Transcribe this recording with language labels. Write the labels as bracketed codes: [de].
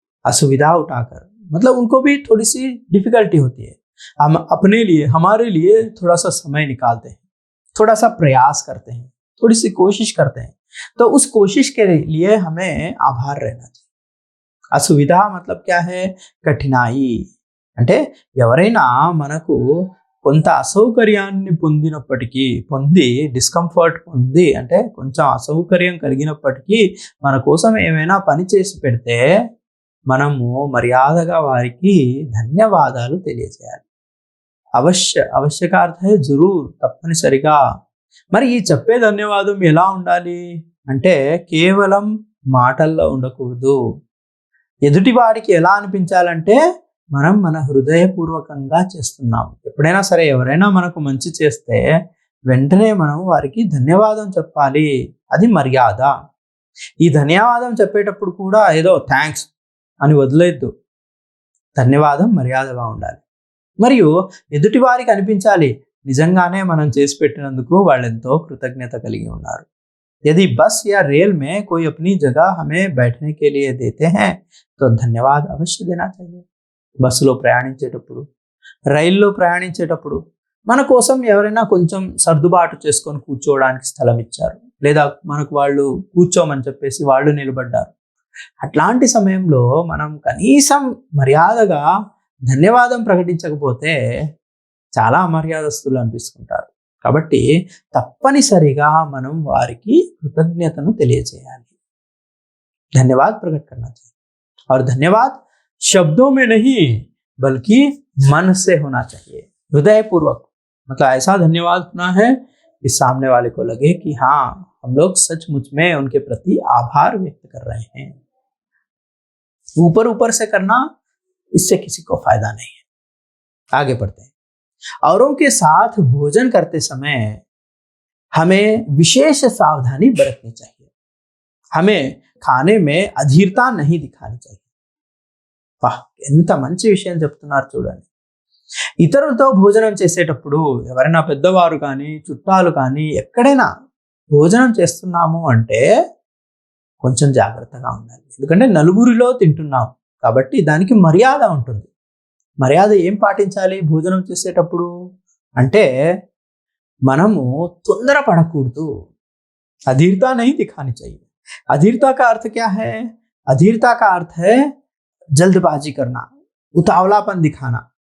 [hi] असुविधा उठाकर, मतलब उनको भी थोड़ी सी डिफिकल्टी होती है, हम अपने लिए, हमारे लिए थोड़ा सा समय निकालते हैं, थोड़ा सा प्रयास करते हैं, थोड़ी सी कोशिश करते हैं, तो उस कोशिश के लिए हमें आभार रहना चाहिए। असुविधा मतलब क्या है? कठिनाई। [te] అంటే ఎవరైనా మనకు కొంత అసౌకర్యాన్ని పొంది డిస్కంఫర్ట్ పొంది, అంటే కొంచెం అసౌకర్యం కలిగినప్పటికీ మన కోసం ఏమైనా పని చేసి పెడితే మనము మర్యాదగా వారికి ధన్యవాదాలు తెలియజేయాలి। [hi] అవశ్యక అర్థ है जरूर, [te] తప్పనిసరిగా। మరి ఈ చెప్పే ధన్యవాదం ఎలా ఉండాలి అంటే కేవలం మాటల్లో ఉండకూడదు। ఎదుటి వాడికి ఎలా అనిపించాలంటే మనం మన హృదయపూర్వకంగా చేస్తున్నాం। ఎప్పుడైనా సరే ఎవరైనా మనకు మంచి చేస్తే వెంటనే మనం వారికి ధన్యవాదం చెప్పాలి, అది మర్యాద। ఈ ధన్యవాదం చెప్పేటప్పుడు కూడా ఏదో థ్యాంక్స్ అని వదిలేద్దు, ధన్యవాదం మర్యాదగా ఉండాలి। మరియు ఎదుటి వారికి అనిపించాలి నిజంగానే మనం చేసి పెట్టినందుకు వాళ్ళు ఎంతో కృతజ్ఞత కలిగి ఉన్నారు। [hi] यदि बस या रेल में कोई अपनी जगह हमें बैठने के लिए देते हैं तो धन्यवाद अवश्य देना चाहिए। [te] బస్సులో ప్రయాణించేటప్పుడు, రైల్లో ప్రయాణించేటప్పుడు మన కోసం ఎవరైనా కొంచెం సర్దుబాటు చేసుకొని కూర్చోవడానికి స్థలం ఇచ్చారు, లేదా మనకు వాళ్ళు కూర్చోమని చెప్పేసి వాళ్ళు నిలబడ్డారు, అట్లాంటి సమయంలో మనం కనీసం మర్యాదగా ధన్యవాదం ప్రకటించకపోతే చాలా అమర్యాదస్తులు అనిపిస్తుంటారు. కాబట్టి తప్పనిసరిగా మనం వారికి కృతజ్ఞతను తెలియజేయాలి. [hi] धन्यवाद प्रकट करना चाहिए और धन्यवाद शब्दों में नहीं बल्कि मन से होना चाहिए, हृदय पूर्वक। मतलब ऐसा धन्यवाद होना है कि सामने वाले को लगे कि हाँ, हम लोग सचमुच में उनके प्रति आभार व्यक्त कर रहे हैं। ऊपर ऊपर से करना, इससे किसी को फायदा नहीं है। आगे बढ़ते हैं। औरों के साथ भोजन करते समय हमें विशेष सावधानी बरतनी चाहिए। हमें खाने में अधीरता नहीं दिखानी चाहिए। [te] वाह, ఎంత మంచి విషయం చెప్తున్నారు చూడండి. ఇతరులతో భోజనం చేసేటప్పుడు ఎవరైనా పెద్దవారు కానీ చుట్టాలు కానీ ఎక్కడైనా భోజనం చేస్తున్నాము అంటే కొంచెం జాగ్రత్తగా ఉండాలి. ఎందుకంటే నలుగురిలో తింటున్నాం కాబట్టి దానికి మర్యాద ఉంటుంది. మర్యాద ఏం పాటించాలి భోజనం చేసేటప్పుడు అంటే మనము తొందరపడకూడదు. [hi] अधीरता नहीं दिखानी चाहिए। अधीरता का अर्थ क्या है? अधीरता का अर्थ है जल्दबाजी करना, उतावलापन दिखाना।